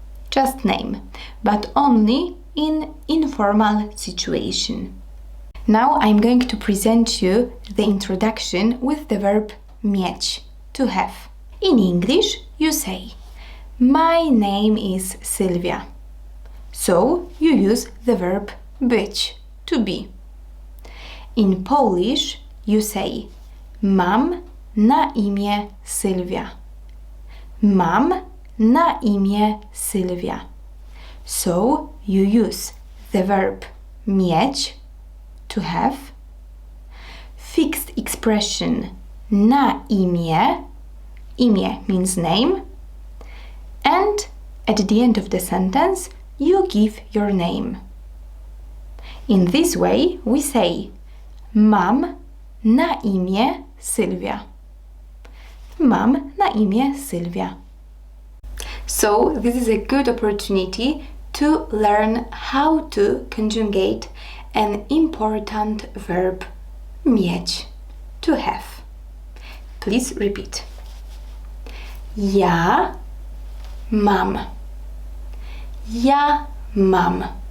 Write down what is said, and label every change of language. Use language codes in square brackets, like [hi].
[en] Just name, but only in informal situation. Now I'm going to present you the introduction with the verb mieć, to have. In English, you say, my name is Sylvia. So you use the verb być, to be. In Polish, you say, [pl] mam na imię Sylwia. Mam na imię Sylwia. [en] So you use the verb mieć, to have, fixed expression na imię, imię means name, and at the end of the sentence you give your name. In this way we say, [pl] mam na imię Sylwia. Mam na imię Sylwia. [en] So this is a good opportunity to learn how to conjugate an important verb mieć, to have. Please repeat. [pl] Ja mam. Ja mam.